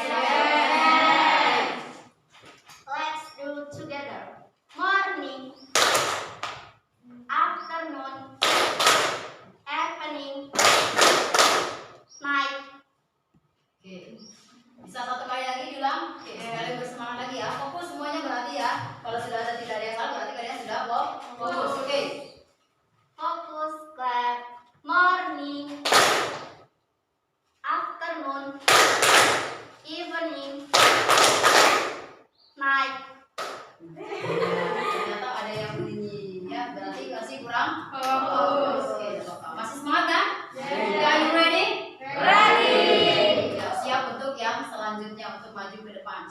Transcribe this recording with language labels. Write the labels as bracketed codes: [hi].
[id] dijelaskan? [en] Let's do together. Morning, afternoon, evening, night. [id] Oke. Bisa satu kali lagi diulang? Oke, sekali bersemangat lagi ya. Fokus semuanya berarti ya. Kalau sudah ada tidak ada yang salah berarti kalian sudah fokus. Oke. [en] Focus clap. Morning, afternoon, evening, night. [id] Ternyata ada yang bunyi ya, berarti masih kurang fokus. Oke, masih semangat kan? [en] Are you ready? Ready. [id] Ya, siap untuk yang selanjutnya untuk maju ke depan.